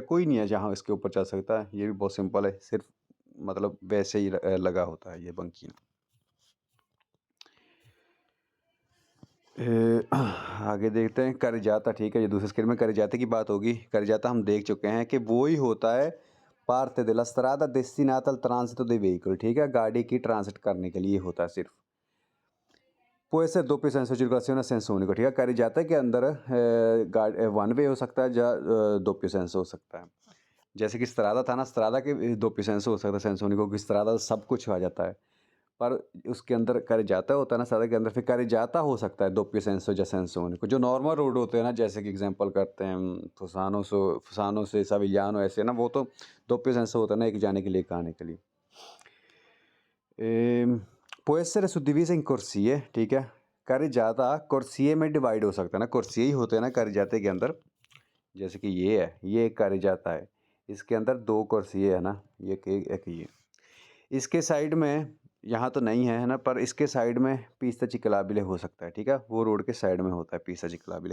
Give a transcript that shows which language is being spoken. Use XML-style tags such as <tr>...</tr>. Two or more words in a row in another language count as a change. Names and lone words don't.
<hi>कोई नहीं है जहाँ इसके ऊपर चल सकता है। ये भी बहुत सिंपल है, सिर्फ मतलब वैसे ही लगा होता है ये बंकीना। आगे देखते हैं करजाता, ठीक है? ये दूसरे स्क्रीन में करजाते की बात होगी। करजाता हम देख चुके हैं कि वो ही होता है</hi> <it>parte della strada destinata al transito dei veicoli,</it> <hi>ठीक है? गाड़ी की ट्रांसिट करने के लिए होता है सिर्फ।</hi> <it>può essere doppio senso di circolazione a senso unico,</it> <hi>ठीक है? करजाते के अंदर वन वे हो सकता है या</hi> <it>doppio senso</it> <hi>हो सकता है। जैसे कि स्त्रादा था ना, स्त्रादा के</hi> <it>doppio senso</it> <hi>हो सकता है,</hi> <it>senso unico</it> <hi>की स्त्रादा सब कुछ आ जाता है। पर उसके अंदर carreggiata होता है ना सादा के अंदर, फिर carreggiata हो सकता है</hi> <it>doppio senso</it> <hi>या</hi> <it>senso unico।</it> <hi>जो नॉर्मल रोड होते हैं ना, जैसे कि एग्जांपल करते हैं फुसानो से सविgliano, ऐसे ना, वो तो</hi> <it>doppio senso</it> <hi>होता है ना, एक जाने के लिए एक आने के लिए।</hi> <it>può essere suddivisa in corsie,</it> <hi>ठीक है? carreggiata corsie में डिवाइड हो सकता है ना, corsie ही होते हैं ना carreggiate के अंदर। जैसे कि ये है, ये एक carreggiata है, इसके अंदर 2 corsie है ना, ये एक ये। इसके साइड में यहाँ तो नहीं है, है ना? पर इसके साइड में</hi> <it>pista ciclabile</it> <hi>हो सकता है, ठीक है? वो रोड के साइड में होता है</hi> <it>pista ciclabile.</it>